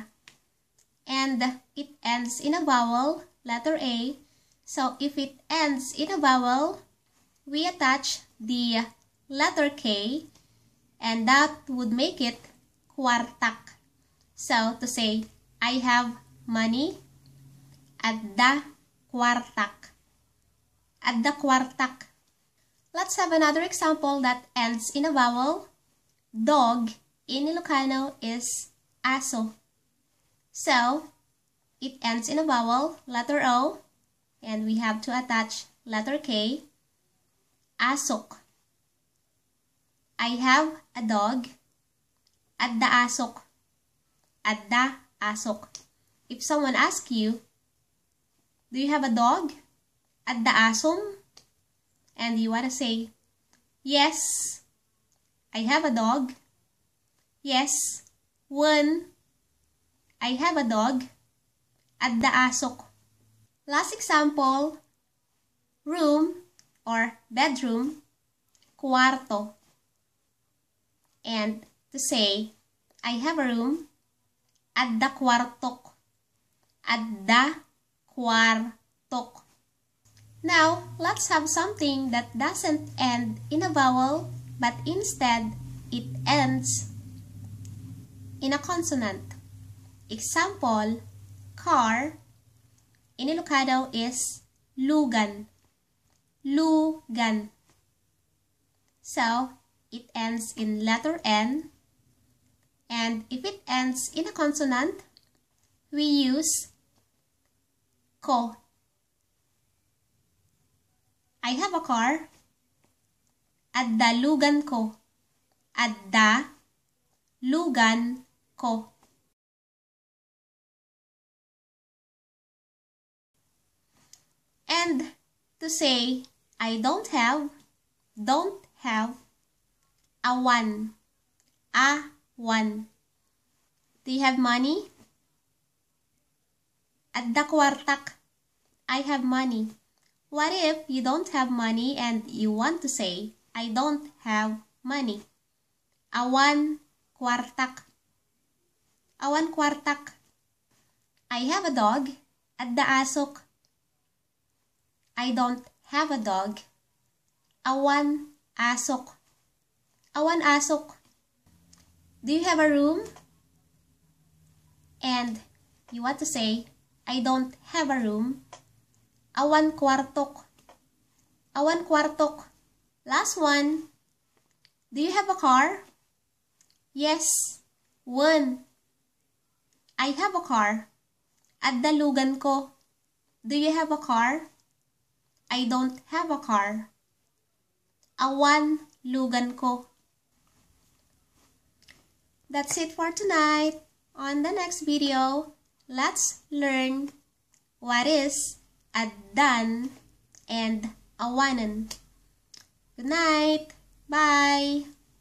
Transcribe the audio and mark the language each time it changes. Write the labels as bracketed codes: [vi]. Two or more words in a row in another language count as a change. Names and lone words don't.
[en] And it ends in a vowel, letter A. So if it ends in a vowel, we attach the letter K, and that would make it kwartak. So to say I have money, [ilo] Adda kwartak. Adda kwartak. [en] Let's have another example that ends in a vowel. Dog in Ilocano is asok. So it ends in a vowel, letter O, and we have to attach letter K. Asok. I have a dog. [ilo] Adda asok. Adda asok. [en] If someone asks you, do you have a dog? [ilo] Adda asom? [en] And you want to say, yes, I have a dog. Yes, one, I have a dog. [ilo] Adda asok. [en] Last example, room or bedroom, kwarto. And to say, I have a room, [ilo] Adda kwartok. Adda kwartok. [en] Now, let's have something that doesn't end in a vowel, but instead, it ends in a consonant. Example, car in Ilocano is lugan. Lugan. So, it ends in letter N, and if it ends in a consonant, we use ko. I have a car. [ilo] Adda lugan ko. Adda lugan ko. [en] And to say I don't have, Awan. Awan. Do you have money? [ilo] Adda kwartak. [en] I have money. What if you don't have money and you want to say, I don't have money? [ilo] Awan kwartak. Awan kwartak. [en] I have a dog. [ilo] Adda asok. [en] I don't have a dog. [ilo] Awan asok. Awan asok. [en] Do you have a room? And you want to say, I don't have a room. [ilo] Awan kwartok. Awan kwartok. [en] Last one. Do you have a car? Yes, one. I have a car. [ilo] Adda lugan ko. [en] Do you have a car? I don't have a car. [ilo] Awan lugan ko. [en] That's it for tonight. On the next video, let's learn what is addan and awanan. Good night. Bye.